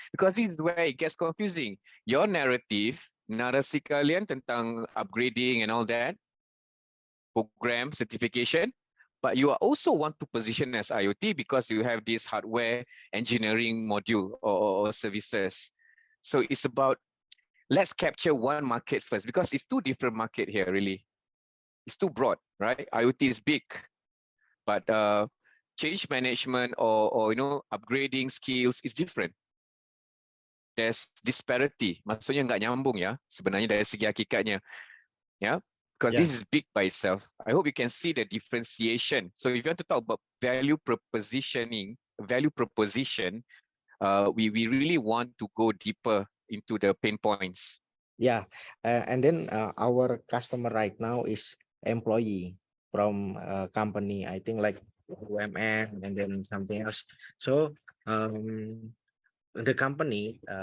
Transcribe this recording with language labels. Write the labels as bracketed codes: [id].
[en] Because this is where it gets confusing. Your [id] narasi kalian tentang [en] upgrading and all that, program, certification, but you are also want to position as IoT because you have this hardware engineering module or services. So it's about, let's capture one market first because it's two different market here really. It's too broad, right? IoT is big, but change management or upgrading skills is different. There's disparity. [id] Maksudnya nggak nyambung ya sebenarnya dari segi hakikatnya. [en] Yeah, because this is big by itself. I hope you can see the differentiation. So if you want to talk about value proposition, we really want to go deeper into the pain points. Yeah, and then our customer right now is employee from a company, I think like UMN and then something else. So the company